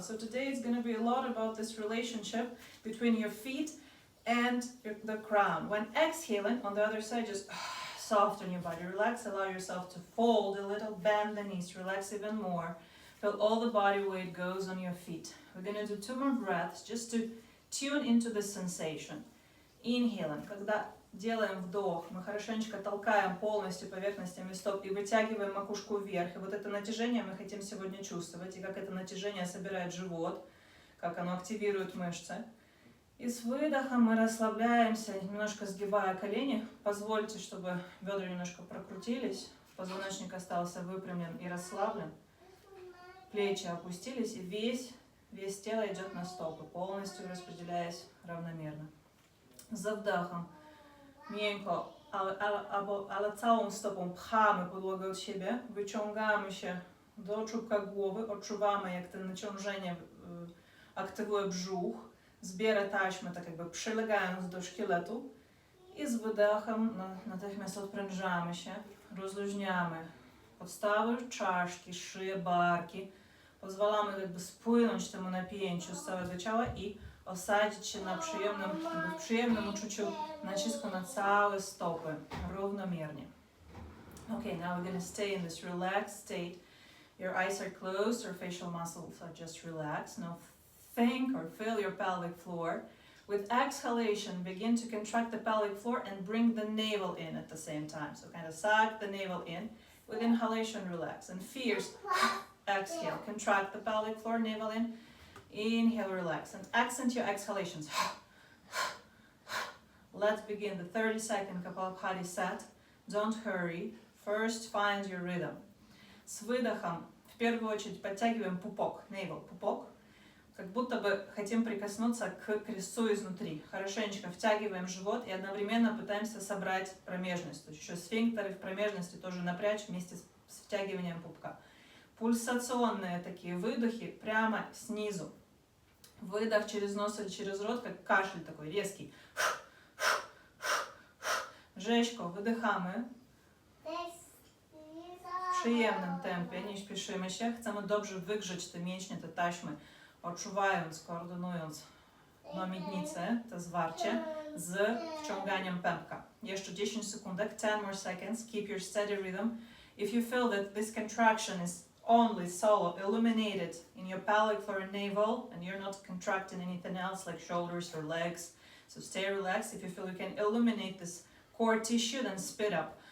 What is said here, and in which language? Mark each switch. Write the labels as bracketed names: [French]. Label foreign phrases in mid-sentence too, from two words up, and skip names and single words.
[English] So today it's going to be a lot about this relationship between your feet and the crown. When exhaling, on the other side, just soften your body, relax, allow yourself to fold a little, bend the knees, relax even more. Feel all the body weight goes on your feet. We're going to do 2 more breaths just to tune into the sensation. Inhaling. [Russian] Когда делаем вдох, мы хорошенечко толкаем полностью поверхностями стоп и вытягиваем макушку вверх. И вот это натяжение мы хотим сегодня чувствовать. И как это натяжение собирает живот, как оно активирует мышцы. И с выдохом мы расслабляемся, немножко сгибая колени. Позвольте, чтобы бедра немножко прокрутились. Позвоночник остался выпрямлен и расслаблен. Плечи опустились, и весь тело идет на стопы, полностью распределяясь равномерно. [Polish] За wdechem miękko, ale całą stopą pchamy podłogę od siebie, wyciągamy się do czubka głowy, odczuwamy jak to naciążenie aktywuje brzuch, zbiera taśmę, tak jakby przylegając do szkieletu i z wydechem natychmiast odprężamy się, rozluźniamy podstawy czaszki, szyję, barki. Pozwalamy jakby spłynąć temu napięciu z całego ciała i osadzić się na przyjemnym uczuciu nacisku na całe stopy, równomiernie. [English] Okay, now we're going to stay in this relaxed state. Your eyes are closed, your facial muscles are just relaxed. Now think or feel your pelvic floor. With exhalation, begin to contract the pelvic floor and bring the navel in at the same time. So kind of suck the navel in. With inhalation, relax. And fierce, exhale. Contract the pelvic floor, navel in. Inhale, relax. And accent your exhalations. Let's begin the 30-second Kapalabhati set. Don't hurry. First, find your rhythm. [Russian] С выдохом, в первую очередь, подтягиваем пупок, navel, пупок. Как будто бы хотим прикоснуться к крестцу изнутри. Хорошенечко втягиваем живот и одновременно пытаемся собрать промежность. То есть еще сфинктеры в промежности тоже напрячь вместе с втягиванием пупка. Пульсационные такие выдохи прямо снизу. Выдох через нос или через рот, как кашель такой резкий. [Polish] Rzeźko, wydychamy. w przyjemnym tempie, nie śpieszymy się. Chcemy dobrze wygrzeć te mięśnie, te taśmy, odczuwając, koordynując na miednicy to zwarcie z wciąganiem pępka. Jeszcze 10 sekundek, [English] 10 more seconds, keep your steady rhythm. If you feel that this contraction is only solo illuminated in your pelvic floor and navel and you're not contracting anything else like shoulders or legs, so stay relaxed. If you feel you can illuminate this core tissue, then speed up.